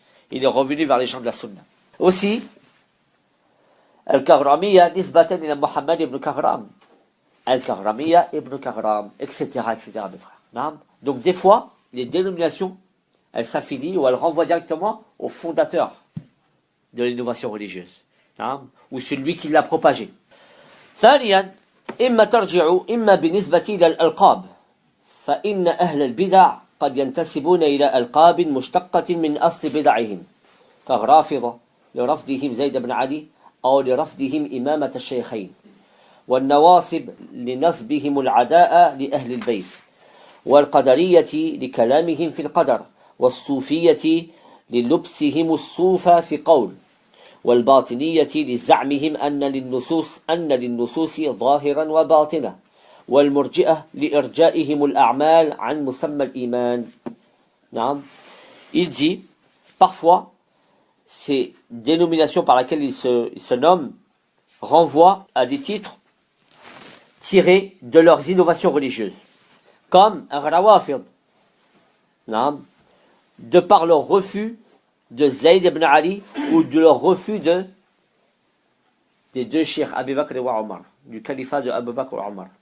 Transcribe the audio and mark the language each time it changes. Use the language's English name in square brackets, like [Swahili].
[French] il est revenu vers les gens de la sunna. Aussi, Al-Kahramiya [Arabic] nisbatan ila [French] Muhammad ibn Kahram. Al-Kahramiya ibn Kahram, etc., etc., mes frères. Donc, des fois, les dénominations, elles s'affilient ou elles renvoient directement au fondateur de l'innovation religieuse, ou celui qui l'a propagée. [Arabic] ثانيا إما ترجع إما بالنسبة إلى الألقاب فإن أهل البدع قد ينتسبون إلى ألقاب مشتقة من أصل بدعهم كالرافضة لرفضهم زيد بن علي أو لرفضهم إمامة الشيخين والنواصب لنصبهم العداء لأهل البيت والقدرية لكلامهم في القدر والصوفية للبسهم الصوف في قول والباطنية لزعمهم أن للنصوص ظاهرا وباطنة والمرجئة لإرجائهم الأعمال عن مسمى الإيمان. [French] Il dit, parfois, ces dénominations par lesquelles il se nomment renvoient à des titres tirés de leurs innovations religieuses, comme Rawafid, de par leur refus de Zayd ibn Ali ou de leur refus des deux cheikh Abu Bakr et Omar, du califat de Abu Bakr et Omar.